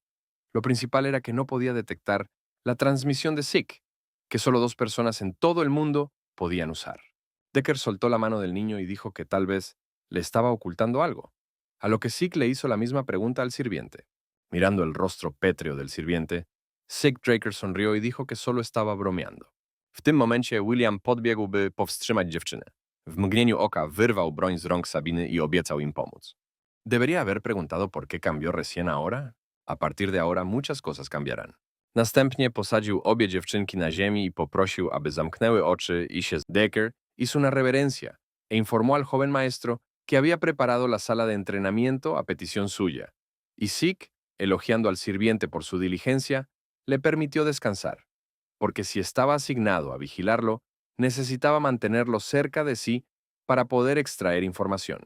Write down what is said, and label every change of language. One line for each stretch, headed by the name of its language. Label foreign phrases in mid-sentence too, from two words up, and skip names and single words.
Spanish: Lo principal era que no podía detectar la transmisión de Zeke, que solo dos personas en todo el mundo podían usar. Decker soltó la mano del niño y dijo que tal vez le estaba ocultando algo, a lo que Zeke le hizo la misma pregunta al sirviente. Mirando el rostro pétreo del sirviente, Zeke Draker sonrió y dijo que solo estaba bromeando.
Polish: W tym momencie William podbiegł, by powstrzymać dziewczynę. W mgnieniu oka wyrwał broń z rąk Sabiny i obiecał im pomóc.
Spanish: ¿Debería haber preguntado por qué cambió recién ahora? A partir de ahora muchas cosas cambiarán.
Polish: Następnie posadził obie dziewczynki na ziemi i poprosił, aby zamknęły oczy i się.
Spanish: Decker hizo una reverencia e informó al joven maestro que había preparado la sala de entrenamiento a petición suya, y Zeke, elogiando al sirviente por su diligencia, le permitió descansar, porque si estaba asignado a vigilarlo, necesitaba mantenerlo cerca de sí para poder extraer información.